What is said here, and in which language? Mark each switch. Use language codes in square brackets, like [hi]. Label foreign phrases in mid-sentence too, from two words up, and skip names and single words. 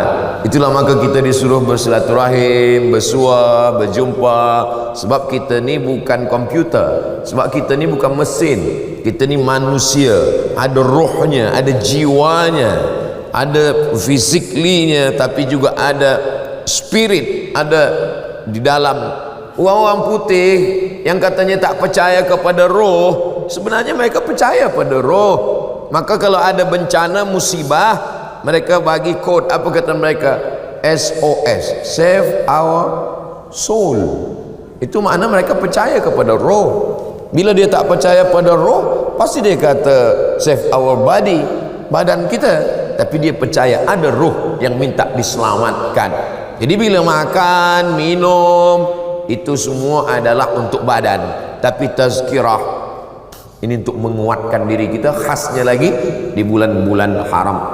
[ms] Itulah maka kita disuruh bersilaturahim, bersua, berjumpa. Sebab kita ni bukan komputer, sebab kita ni bukan mesin, kita ni manusia. Ada rohnya, ada jiwanya, ada fisiklinya, tapi juga ada spirit, ada di dalam. Orang-orang putih yang katanya tak percaya kepada roh, sebenarnya mereka percaya pada roh. Maka kalau ada bencana, musibah, mereka bagi kod, apa kata mereka? [en] SOS, Save Our Soul. [ms] Itu makna mereka percaya kepada roh. Bila dia tak percaya pada roh, pasti dia kata [en] save our body, [ms] badan kita. Tapi dia percaya ada roh yang minta diselamatkan. Jadi bila makan, minum, itu semua adalah untuk badan. Tapi tazkirah, Ini untuk menguatkan diri kita, khasnya lagi di bulan-bulan haram.